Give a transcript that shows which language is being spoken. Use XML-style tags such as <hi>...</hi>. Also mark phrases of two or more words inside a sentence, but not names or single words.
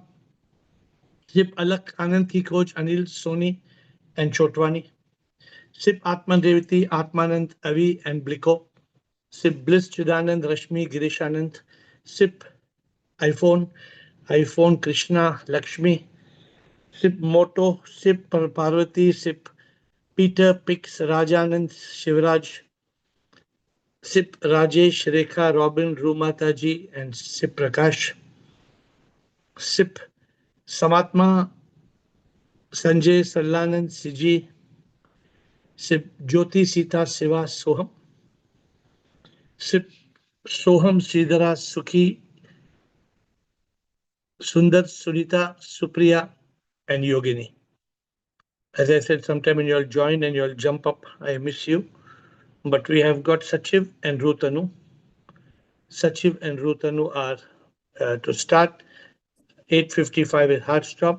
<en>Sip Alak Anand ki coach Anil Soni and Chotwani. Sip Atman Revati, Atmanand Avi and Bliko. Sip Bliss Chidanand Rashmi Girish Anand. Sip iPhone, iPhone Krishna Lakshmi. Sip Moto, Sip Parvati, Sip Peter Pix Rajanand Shivraj. Sip Rajesh Rekha Robin Rumataji and Sip Prakash. Sip Samatma Sanjay Sallanand Siji. Sip Jyoti Sita Siva Soham. Sip Soham Sridhara Sukhi Sundar Sunita Supriya and Yogini. As I said, sometime when you'll join and you'll jump up, I miss you. But we have got Sachiv and Rutanu. Sachiv and Rutanu are to start. 8:55 is hard stop.</en>